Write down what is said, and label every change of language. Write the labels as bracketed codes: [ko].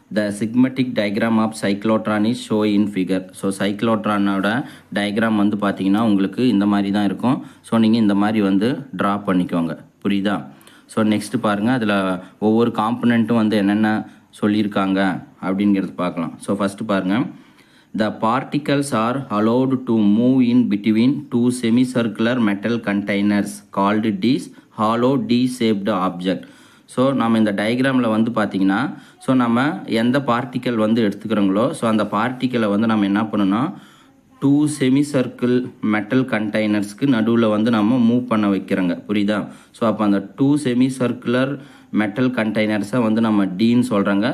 [en] The schematic diagram of cyclotron is show in figure. [ta] So சைக்ளோட்ரானோட diagram வந்து பார்த்தீங்கன்னா உங்களுக்கு இந்த மாதிரி தான் இருக்கும். ஸோ நீங்கள் இந்த மாதிரி வந்து ட்ரா பண்ணிக்கோங்க. புரியுதா? ஸோ நெக்ஸ்ட்டு பாருங்கள், அதில் ஒவ்வொரு காம்பனண்ட்டும் வந்து என்னென்ன சொல்லியிருக்காங்க அப்படிங்கிறது பார்க்கலாம். ஸோ ஃபஸ்ட்டு பாருங்கள், [en] the particles are allowed to move in between two semicircular metal containers called discs, hollow D-shaped object. [ta] So நம்ம இந்த டயக்ராமில் வந்து பார்த்திங்கன்னா ஸோ நம்ம எந்த பார்ட்டிக்கல் வந்து எடுத்துக்கிறோங்களோ ஸோ அந்த பார்ட்டிக்கலை வந்து நம்ம என்ன பண்ணணும்னா 2 செமிசர்க்கிள் மெட்டல் கண்டெய்னர்ஸ்க்கு நடுவில் வந்து நம்ம மூவ் பண்ண வைக்கிறோங்க. புரியுதா? ஸோ அப்போ அந்த 2 செமிசர்க்குலர் மெட்டல் கண்டெய்னர்ஸை வந்து நம்ம டீன்னு சொல்கிறாங்க.